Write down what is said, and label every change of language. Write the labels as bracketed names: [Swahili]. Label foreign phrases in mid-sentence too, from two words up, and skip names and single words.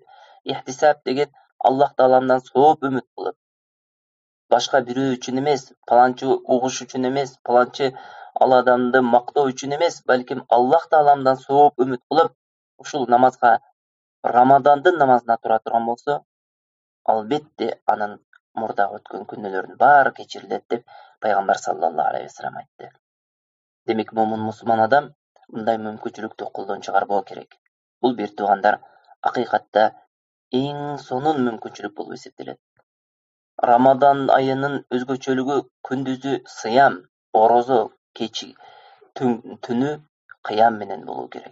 [Kyrgyz] Ихтисаб деген Аллах тааламдан сооп үмүт кылып, башка бирөө үчүн эмес, паланчы угуш үчүн эмес, паланчы ал адамды мактоо үчүн эмес, балким Аллах тааламдан сооп үмүт кылып, ушул намазга Рамадандын намазына тура турган болсо, албетте анын мурда өткөн күнөөлөрүн баары кечирилет деп Пайгамбар [Arabic] صلى الله عليه وسلم [Kyrgyz] айтты. Демек, момун мусулман адам мындай мүмкүнчүлүктү колдон чыгарбоо керек. Бул бир туугандар акыйкатта эң сонун мүмкүнчүлүк болуп эсептелет. Рамадан айынын өзгөчөлүгү күндүзү сыям, орозо, кечи, түнү кыям менен болуу керек.